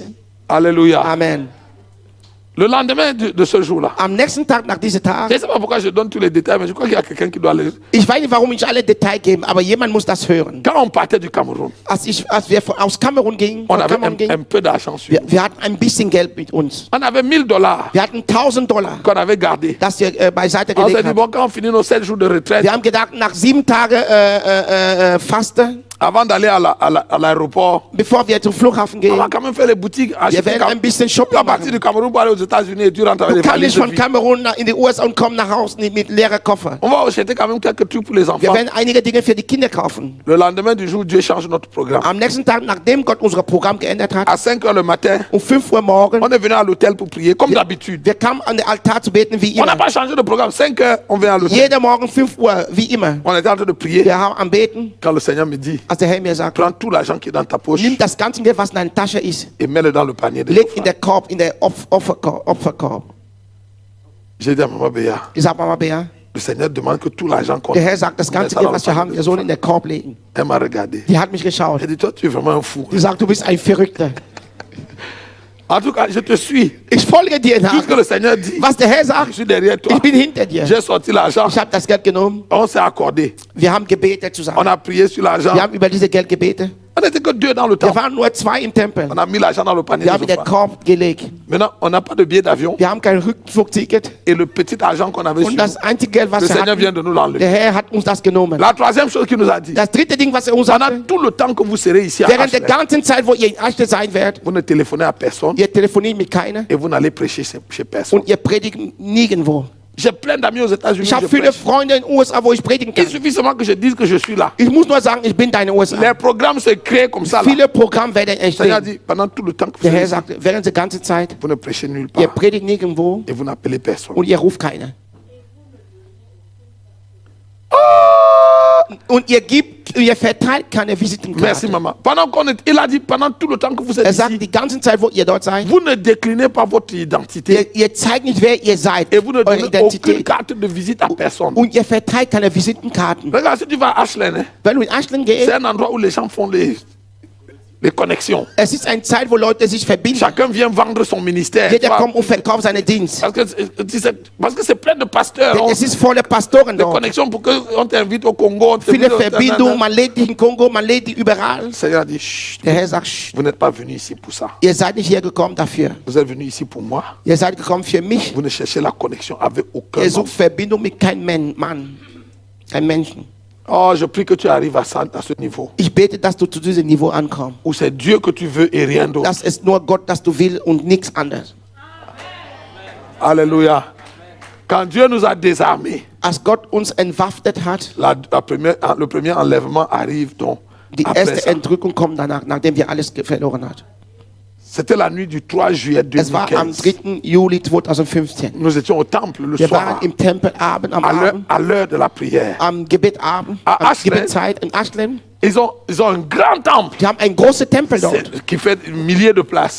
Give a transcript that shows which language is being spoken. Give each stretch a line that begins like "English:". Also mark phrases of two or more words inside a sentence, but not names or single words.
French: Alléluia. Amen. Le lendemain de ce jour-là,
German: Am nächsten Tag, nach diesem Tag,
French: je ne sais pas pourquoi je donne tous les détails, mais je crois qu'il y a quelqu'un qui doit les...
German: ich weiß nicht, warum ich alle Details gebe, aber jemand muss das hören.
French: Quand on partait du Cameroun,
German: Als wir aus Kamerun gingen,
French: on avait un peu d'argent sur nous.
German: wir hatten ein bisschen Geld mit uns.
French: On avait $1000
German: Wir hatten $1000,
French: qu'on avait gardé.
German: das wir beiseite
French: On s'est
German: gelegt
French: dit,
German: haben.
French: bon, quand on finit nos 7 jours de retraite,
German: Wir haben gedacht, nach 7 Tagen Fasten,
French: avant d'aller à l'aéroport,
German: bevor wir zum Flughafen
French: on
German: gehen,
French: va quand même faire les boutiques.
German: wir
French: Acheter
German: werden ein bisschen
French: tu
German: Shopping
French: vas partir
German: machen.
French: du Cameroun pour aller aux États-Unis et tu rentres avec
German: Du
French: des
German: kannst
French: valises
German: nicht
French: de
German: von
French: vie.
German: Kamerun in die USA und komm nach Hause mit leeren Koffer.
French: On va acheter quand même quelques trucs pour les
German: Wir
French: enfants.
German: werden einige Dinge für die Kinder kaufen.
French: Le lendemain du jour, Dieu change notre programme.
German: Am nächsten Tag, nachdem Gott unser Programm geändert hat,
French: À 5 heures le matin,
German: um 5 Uhr morgens,
French: on est venu à l'hôtel pour prier, comme d'habitude.
German: wir kamen an den Altar zu beten wie
French: On n'a
German: immer.
French: pas changé de programme. 5 heures, on vient à l'hôtel.
German: Jeder Morgen 5 Uhr, wie immer.
French: On était en train de prier.
German: Wir haben am Beten,
French: Quand le Seigneur me dit,
German: als der Herr mir sagt,
French: prends tout l'argent qui est dans ta poche
German: nimm das ganze Geld, was in deiner Tasche ist,
French: et mets-le dans le panier de
German: leg in
French: l'offrande.
German: der Korb, in der Opferkorb.
French: J'ai dit à Maman Béa,
German: Ich sag, Mama Bea,
French: le Seigneur demande que tout l'argent qu'on
German: der
French: a,
German: Herr sagt, das
French: on met
German: ganze
French: ça
German: Geld,
French: dans le
German: was wir haben,
French: panier
German: wir
French: de
German: sollen in
French: l'offrande.
German: den Korb legen.
French: Elle m'a regardé.
German: Die hat mich geschaut.
French: Elle dit, toi, tu es vraiment un fou.
German: Die sagt, du bist ein Verrückter.
French: En tout cas, je te suis.
German: Ich folge dir
French: Tout
German: nach.
French: ce que le Seigneur dit,
German: Was der Herr
French: je
German: sagt,
French: suis derrière toi.
German: ich bin hinter dir.
French: J'ai sorti l'argent.
German: Ich habe das Geld genommen.
French: On s'est accordé.
German: Wir haben gebetet
French: On
German: zusammen.
French: a prié sur l'argent.
German: Wir haben über dieses Geld gebetet.
French: On n'était que 2 dans le
German: Wir
French: temple.
German: waren nur 2 im Tempel.
French: On a mis l'argent dans le panier
German: Wir
French: de
German: haben in den
French: l'offrande.
German: Korb gelegt.
French: Maintenant, on n'a pas de billet d'avion.
German: Wir haben kein Rückflugticket.
French: Et le petit argent qu'on avait sur
German: Und
French: nous,
German: das einzige Geld, was
French: le
German: wir
French: Seigneur vient
German: hatten,
French: de nous l'enlever.
German: der Herr hat uns das genommen.
French: La troisième chose qu'il nous a dit,
German: Das dritte Ding, was er uns
French: pendant
German: sagte,
French: tout le temps que vous serez ici à
German: während der
French: Ashland,
German: ganzen Zeit, wo ihr in Ashland sein werdet,
French: vous ne téléphonez à personne
German: ihr telefoniert mit keiner
French: et vous n'allez prêcher chez personne.
German: und ihr predigt nirgendwo.
French: J'ai plein d'amis aux États-Unis.
German: Ich habe
French: je
German: viele
French: prêche.
German: Freunde in den USA, wo ich predigen
French: Il
German: kann.
French: suffit seulement que je dise que je suis là.
German: Ich muss nur sagen, ich bin deine USA.
French: Les programmes se créent comme ça. Là.
German: Viele Programme werden
French: Le Seigneur
German: entstehen.
French: dit, pendant tout le temps que vous
German: Der Herr
French: serez ici,
German: sagt, während der ganzen Zeit,
French: vous ne prêchez nulle
German: ihr
French: part
German: predigt nirgendwo
French: et vous n'appelez personne.
German: und ihr ruft keiner. Und ihr verteilt keine
French: Merci
German: Visitenkarte.
French: maman. Il a dit, pendant tout le temps que vous êtes
German: Er sagt,
French: ici,
German: die ganze Zeit, wo ihr dort seid,
French: vous ne déclinez pas votre identité
German: ihr zeigt nicht, wer ihr seid,
French: et vous ne
German: eure
French: donnez aucune
German: Identität.
French: carte de visite à personne.
German: Und ihr verteilt keine Visitenkarten.
French: Regarde, si tu vas à Ashland, hein,
German: Wenn du in Ashland
French: c'est
German: gehst,
French: un endroit où les gens font les connexions.
German: es ist eine Zeit, wo Leute sich verbinden.
French: Chacun vient vendre son ministère. tu
German: Jeder
French: vois.
German: kommt und verkauft seinen Dienst.
French: Parce que c'est plein de pasteurs.
German: Denn es ist voller Pastoren
French: Des
German: dort.
French: connexions pour qu'on t'invite au Congo. on
German: Viele
French: t'invite au-
German: Verbindungen, man lädt dich in Kongo, man lädt dich überall.
French: Le Seigneur a dit, chut,
German: Der Herr sagt, "Sch,
French: vous n'êtes pas venu ici pour ça.
German: ihr seid nicht hier gekommen dafür.
French: Vous êtes venu ici pour moi.
German: Ihr seid gekommen für mich.
French: Vous ne cherchez la connexion avec aucun
German: Ihr
French: homme.
German: sucht Verbindung mit keinem Mann, kein Menschen.
French: Oh, je prie que tu arrives à ce niveau.
German: Ich bete, dass du zu diesem Niveau ankommst.
French: Où c'est Dieu que tu veux et rien d'autre.
German: Das ist nur Gott, das du willst und nichts anderes.
French: Alléluia. Quand Dieu nous a désarmés,
German: Als Gott uns entwaffnet hat,
French: le premier enlèvement arrive donc
German: die
French: après
German: erste
French: ça.
German: Entrückung kommt danach, nachdem wir alles verloren haben.
French: C'était la nuit du 3 juillet
German: Es war am
French: 2015.
German: 3. Juli 2015.
French: Nous étions au temple le
German: Wir
French: soir,
German: waren im Tempel am Abend,
French: à l'heure de la prière.
German: am Gebetabend,
French: Ah,
German: am Ashland. Gebetzeit in Ashland.
French: Ils ont un grand temple
German: Die haben einen großen Tempel dort,
French: qui fait milliers de places.